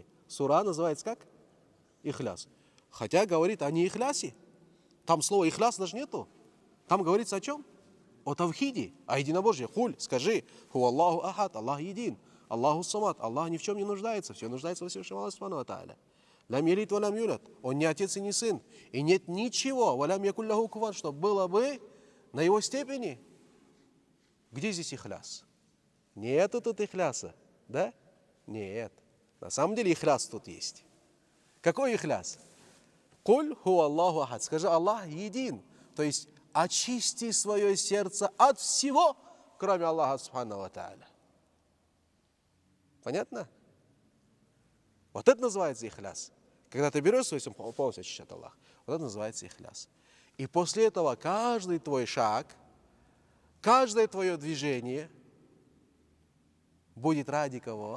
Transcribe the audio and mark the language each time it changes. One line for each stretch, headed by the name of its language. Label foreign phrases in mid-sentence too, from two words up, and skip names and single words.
Russian: Сура называется как? Ихляс. Хотя говорит о не ихлясе. Там слова ихляс даже нету. Там говорится о чем? О тавхиде, о единобожии. Хуль, скажи,
Arabic: هو الله أحد,
Russian: Аллах един,
Arabic: الله الصمد,
Russian: Аллах ни в чем не нуждается, все нуждается во Всевышнем
Arabic: الله سبحانه وتعالى. لم يلد ولم يولد,
Russian: он не отец и не сын, и нет ничего,
Arabic: ولم يكن له كفوا,
Russian: что было бы на его степени. Где здесь ихляс? Нету тут ихляса, да? Нет. На самом деле ихляс тут есть. Какой ихляс?
Arabic: قل هو الله أحد,
Russian: скажи, Аллах един, то есть очисти свое сердце от всего, кроме
Arabic: الله سبحانه وتعالى.
Russian: Понятно? Вот это называется ихляс. Когда ты берешь свой сердце, полностью очищать Аллах. Вот это называется ихляс. И после этого каждый твой шаг, каждое твое движение будет ради кого?